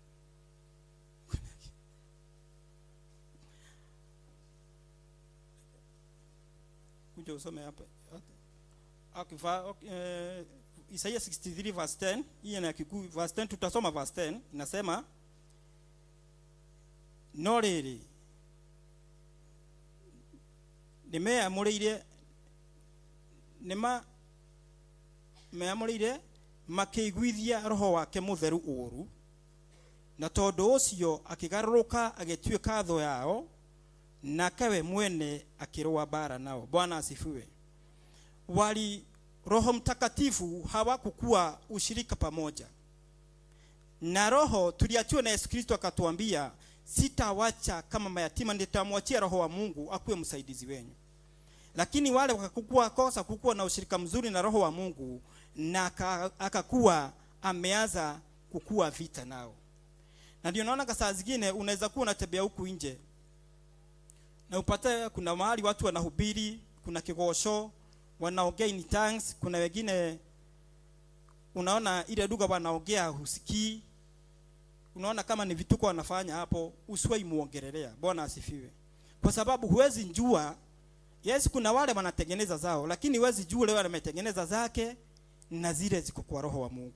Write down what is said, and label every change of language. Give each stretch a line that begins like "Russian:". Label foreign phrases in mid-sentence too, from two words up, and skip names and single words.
Swahili: Kuja usome hapa.
English: Okay. Isaiah 63 verse 10.
Swahili: Hii ni Kikuyu verse 10, tutasoma verse 10.
Kikuyu: Inasema no rĩrĩ meamũrĩire makĩiguithia roho wake mũtheru ũru, na tondũ ũcio akĩgarũrũka agĩtuĩka thũ yao, nake we mwene akĩrũa bara nao.
Swahili: Bwana asifiwe. Wali Roho Mtakatifu hawakukua ushirika pamoja na roho. Tuliachiwa na Yesu Kristo akatuambia sitawacha kama mayatima, nitamwachia roho wa Mungu akuwe msaidizi wenu. Lakini wale wakakosa kukua na ushirika mzuri na roho wa Mungu, na akakuwa ameanza kukua vita nao. Na ndio naona saa zingine unaweza kuwa unatembea huku nje na upate kuna mahali watu wanahubiri, kuna kigosho, wanaongea
English: in tongues,
Swahili: kuna wengine unaona ile lugha wanaongea husikii, unaona kama ni vituko wanafanya hapo, usiwahi muongelelea. Bwana asifiwe. Kwa sababu huwezi njua, yes kuna wale wanatengeneza zao, lakini huwezi jua wale wametengeneza zake na zile ziko kwa roho wa Mungu.